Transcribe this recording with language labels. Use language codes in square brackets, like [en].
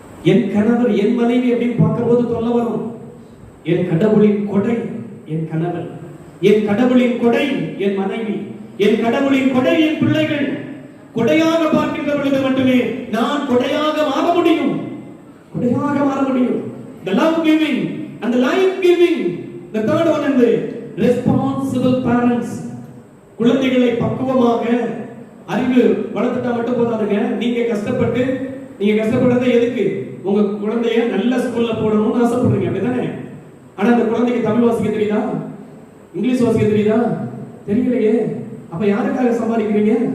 [ta] என் கணவர், என் மனைவி அப்படின்னு பார்க்கும்போது சொல்ல வரும், என் கடவுளின் கொடை என் கணவன், என் கடவுளின் கொடை என் மனைவி, என் கடவுளின் கொடை என் பிள்ளைகள். கொடையாக பார்க்கின்ற பொழுது மட்டுமே நான் கொடையாக மாற முடியும், கொடையாக மாற முடியும். [en] The love giving and the life giving. The third one is the responsible parents. [ta] குழந்தைகளை பக்குவமாக அறிவு வளர்த்துட்டா மட்டும் போதாதுங்க. நீங்க கஷ்டப்படுறது எதுக்கு? உங்க குழந்தைய நல்ல ஸ்கூல்ல போடணும்னு ஆசைப்படுறீங்க, அப்படிதானே? ஆனா அந்த குழந்தைக்கு தமிழ் வாசிக்க தெரியுதா? இங்கிலீஷ் வாசிக்க தெரியுதா? தெரியலையே. அப்ப யாருக்காக சம்பாதிக்கிறீங்க?